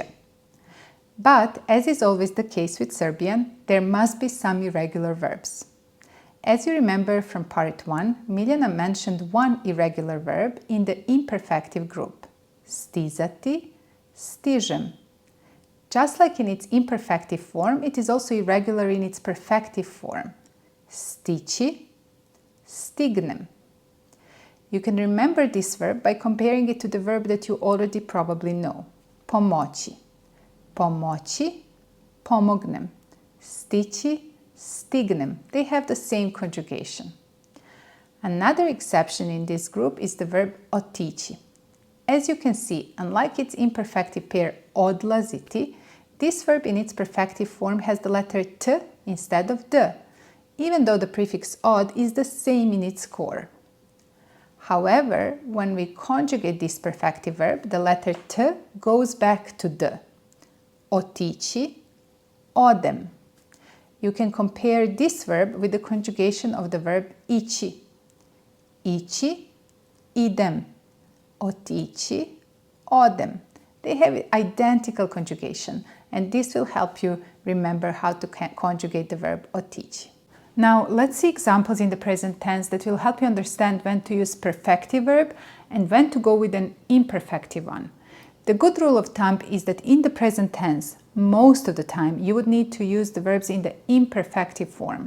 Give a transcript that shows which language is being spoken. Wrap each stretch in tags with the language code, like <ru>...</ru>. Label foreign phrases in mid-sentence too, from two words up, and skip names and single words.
<en>But, as is always the case with Serbian, there must be some irregular verbs. As you remember from part 1, Miljana mentioned one irregular verb in the imperfective group,</en> <sr>stizati, stižem.</sr> <en>Just like in its imperfective form, it is also irregular in its perfective form,</en> <sr>stići, stignem.</sr> <en>You can remember this verb by comparing it to the verb that you already probably know,</en> <sr>pomoći. Pomoći, pomognem. Stići, stignem.</sr> <en>They have the same conjugation. Another exception in this group is the verb otići. As you can see, unlike its imperfective pair odlaziti, this verb in its perfective form has the letter t instead of d, even though the prefix od is the same in its core. However, when we conjugate this perfective verb, the letter t goes back to d.</en> <sr>Otići, odem.</sr> <en>You can compare this verb with the conjugation of the verb ići.</en> <sr>Ići, idem. Otići, odem.</sr> <en>They have identical conjugation, and this will help you remember how to conjugate the verb otići. Now, let's see examples in the present tense that will help you understand when to use perfective verb and when to go with an imperfective one. The good rule of thumb is that in the present tense, most of the time, you would need to use the verbs in the imperfective form.</en>